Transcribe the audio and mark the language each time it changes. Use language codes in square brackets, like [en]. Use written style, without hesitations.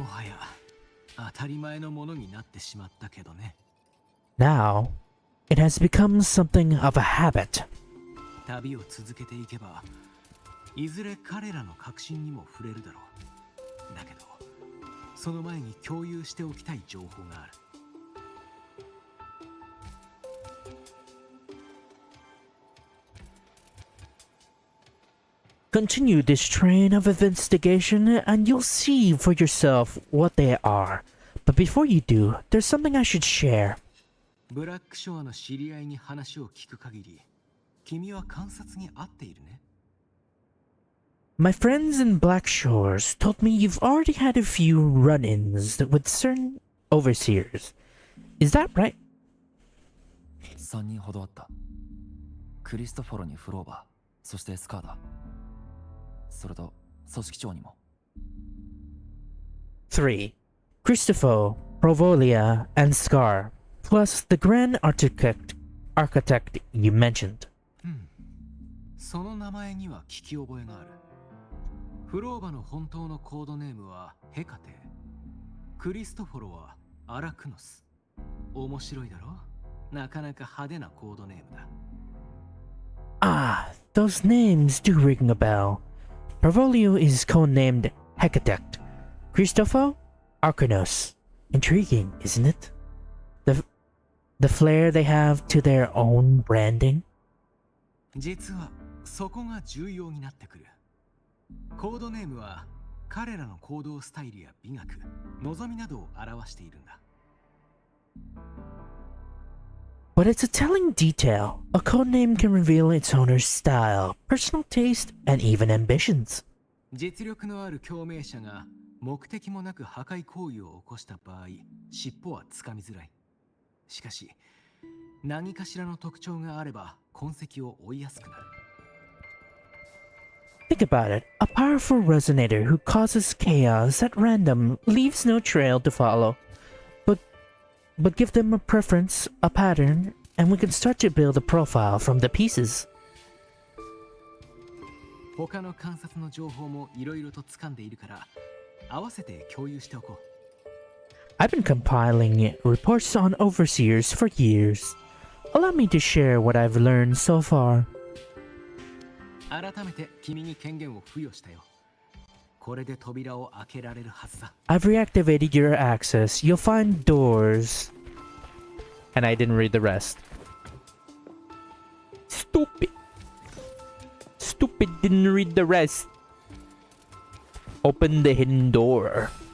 [ja] もはや当たり前のものになってしまったけどね。 [en] Now, it has become something of a habit. [ja] 旅を続けていけば、いずれ彼らの確信にも触れるだろう。だけどその前に共有しておきたい情報がある。 [en] Continue this train of investigation and you'll see for yourself what they are. But before you do, there's something I should share. [ja] ブラックショアの知り合いに話を聞く限り、君は観察に合っているね。 [en] My friends in Black Shores told me you've already had a few run-ins with certain overseers. Is that right? [ja] 3人ほどあった。クリストフォロにフローバー、そしてスカーダ。それと組織長にも。 [en] 3. Christopher, Provolia, and Scar, plus the Grand Architect you mentioned. [ja] その名前には聞き覚えがある。フローバの本当のコードネームはヘカテ。クリストフォロはアラクノス。面白いだろ？なかなか派手なコードネームだ。 [en] Ah, those names do ring a bell. Provolio is codenamed Hecatect. Christopher, Arcanos. Intriguing, isn't it? The flair they have to their own branding. [ja] 実はそこが重要になってくる。コードネームは彼らの行動スタイルや美学、望みなどを表しているんだ。 [en] But it's a telling detail. A codename can reveal its owner's style, personal taste, and even ambitions. [ja] 実力のある共鳴者が目的もなく破壊行為を起こした場合、尻尾はつかみづらい。しかし、何かしらの特徴があれば痕跡を追いやすくなる。 [en] Think about it. A powerful resonator who causes chaos at random leaves no trail to follow. But give them a preference, a pattern, and we can start to build a profile from the pieces. [ja] 他の観察の情報もいろいろと掴んでいるから、合わせて共有しておこう。 [en] I've been compiling reports on overseers for years. Allow me to share what I've learned so far. [ja] 改めて君に権限を付与したよ。これで扉を開けられるはずだ。 [en] I've reactivated your access. You'll find doors. And I didn't read the rest. Stupid. Stupid didn't read the rest. Open the hidden door.